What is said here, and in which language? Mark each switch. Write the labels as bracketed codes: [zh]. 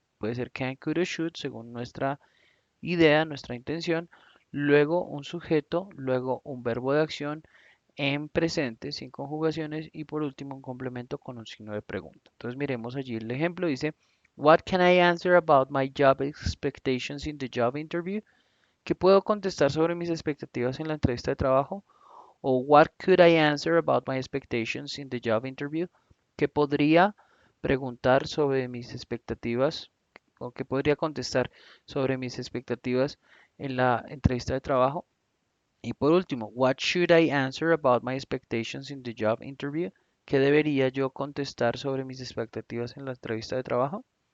[es] puede ser can, could o should, según nuestra idea, nuestra intención, luego un sujeto, luego un verbo de acción en presente sin conjugaciones y por último un complemento con un signo de pregunta. Entonces miremos allí el ejemplo, dice, [en] What can I answer about my job expectations in the job interview? [es] ¿Qué puedo contestar sobre mis expectativas en la entrevista de trabajo? [en] O What could I answer about my expectations in the job interview? [es] ¿Qué podría preguntar sobre mis expectativas o qué podría contestar sobre mis expectativas en la entrevista de trabajo? Y por último, [en] what should I answer about my expectations in the job interview? [es] ¿Qué debería yo contestar sobre mis expectativas en la entrevista de trabajo?